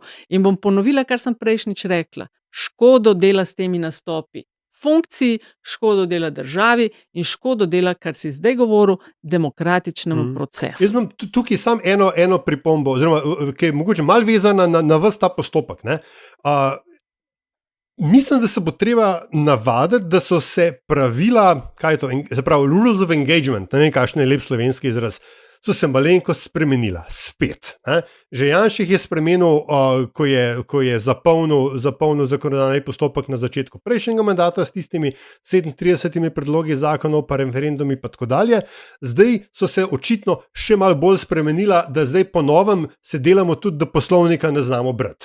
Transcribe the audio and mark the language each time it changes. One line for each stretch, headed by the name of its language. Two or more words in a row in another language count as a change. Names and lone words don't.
Slovenian: In bom ponovila, kar sem prejšnjič rekla. Škodo dela s temi nastopi funkciji, škodo dela državi in škodo dela, kar si zdaj govoril, demokratičnemu procesu. Jaz imam tukaj samo eno pripombo, oziroma, ki je mogoče malo vezana na ves ta postopek. Mislim, da se bo treba navaditi, da so se pravila, kaj je to, se pravi,
English: rules of engagement,
Slovenian: ne vem, kakšen je lep slovenski izraz, so se malenkost spremenila, spet. Že Janših je spremenil, ko je zapolnil zakonodajni postopek na začetku prejšnjega mandata s tistimi 37 predlogi zakonov, pa referendumi, pa tako dalje. Zdaj so se očitno še malo bolj spremenila, da zdaj po novem se delamo tudi, da poslovnika ne znamo brati.